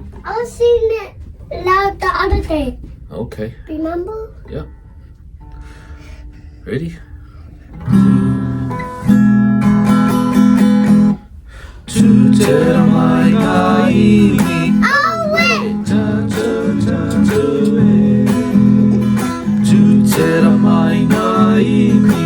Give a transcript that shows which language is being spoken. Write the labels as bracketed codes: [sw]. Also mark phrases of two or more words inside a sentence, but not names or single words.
[en] I seen it loud the other day. Okay. Remember? Yep. Ready? [mi] Tūtira mai ngā iwi. Aue! Tūtira mai ngā iwi.